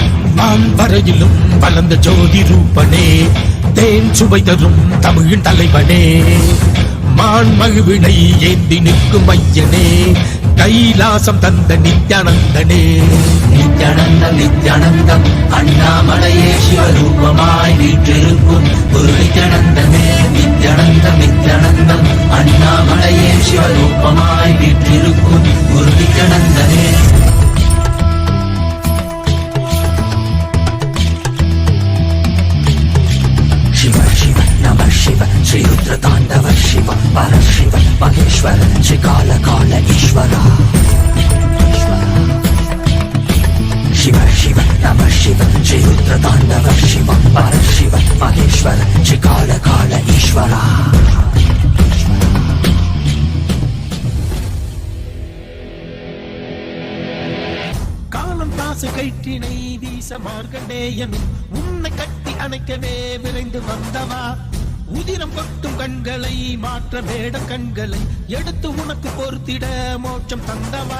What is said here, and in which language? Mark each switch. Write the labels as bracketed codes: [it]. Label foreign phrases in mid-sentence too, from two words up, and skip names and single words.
[ta] மான்வரையிலும் வளர்ந்த ஜோதி ரூபனே, தேன் சுவை தரும் தமிழின் தலைவனே, மான்மகிழ்வினை ஏந்தி நிற்கும் ஐயனே, கைலாசம் தந்த நித்யானந்தனே. நித்யானந்தம் நித்யானந்தம் அண்ணாமலையே சிவரூபமாய் வீற்றிருக்கும் குரு நித்யானந்தனே. நித்யானந்தம் நித்யானந்தம் அண்ணாமலையே சிவரூபமாய் வீற்றிருக்கும் குரு நித்யானந்தனே. [sa] शिव शिव नमः शिव श्री रुद्र तांडव शिव पर शिव महेश्वर श्री काल काल ईश्वर. शिव शिव नमः शिव श्री रुद्र तांडव शिव पर शिव महेश्वर श्री काल काल ईश्वर. [ta] காலம் தாசு கைட்டினை வீச மார்கண்டேயனும் உன்னை கட்டி அணைக்கவே விரைந்து வந்தவா, உதிரம் கொட்டும் கண்களை மாற்ற வேட கண்களை எடுத்து உனக்கு பொறுத்திட மோட்சம் தந்தவா,